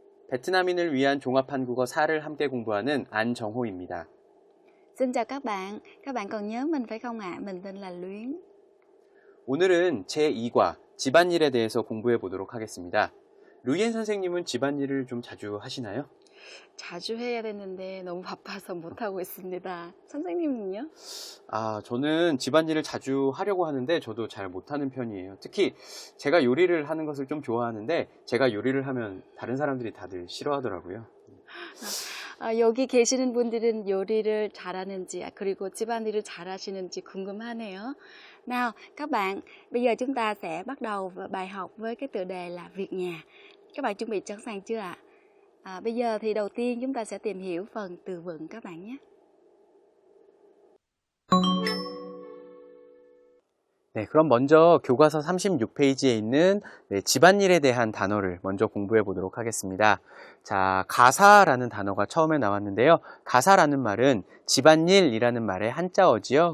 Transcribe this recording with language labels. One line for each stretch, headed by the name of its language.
Korean: 베트남인을 위한 종합 한국어 4를 함께 공부하는 안정호입니다.
Vietnamese: Xin chào các bạn còn nhớ mình phải không ạ? Mình tên là Luyến.
Korean: 오늘은 제2과 집안일에 대해서 공부해 보도록 하겠습니다. 류옌 선생님은 집안일을 좀 자주 하시나요? 자주 해야 되는데 너무 바빠서 못하고 있습니다. 선생님은요? 저는 집안일을 자주 하려고 하는데 저도 잘 못하는 편이에요. 특히 제가 요리를 하는 것을 좀 좋아하는데 제가 요리를 하면 다른 사람들이 다들 싫어하더라고요. 여기 계시는 분들은 요리를 잘하는지 그리고 집안일을 잘하시는지 궁금하네요.
Vietnamese: Nào, các bạn, bây giờ chúng ta sẽ bắt đầu bài học với cái tựa đề là việc nhà. Các bạn chuẩn bị sẵn sàng chưa ạ? Bây giờ thì đầu tiên chúng ta sẽ tìm hiểu phần từ vựng các bạn nhé.
Korean: 네, 그럼 먼저 교과서 36페이지에 있는 집안일에 대한 단어를 먼저 공부해 보도록 하겠습니다. 자, 가사라는 단어가 처음에 나왔는데요. 가사라는 말은 집안일이라는 말의 한자어지요.